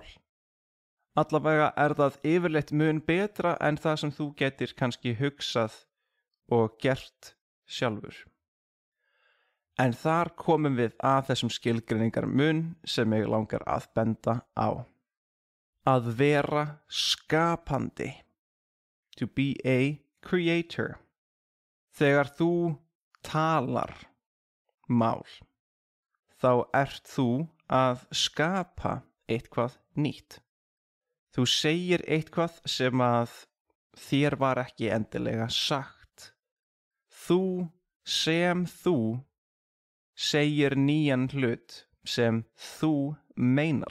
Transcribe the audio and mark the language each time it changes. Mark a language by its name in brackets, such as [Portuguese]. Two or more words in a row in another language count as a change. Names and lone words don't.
[Icelandic] Allavega það yfirleitt mun betra en það sem þú getur kannski hugsað og gert sjálfur. En þar komum við að þessum skilgreiningar mun sem ég langar að benda á. Að vera skapandi. [English] To be a creator. [Icelandic] Þegar þú talar mál, þá ert þú að skapa eitthvað nýtt. Þú segir eitthvað sem að þér var ekki endilega sagt þú sem þú segir nýjan hlut sem þú meinar.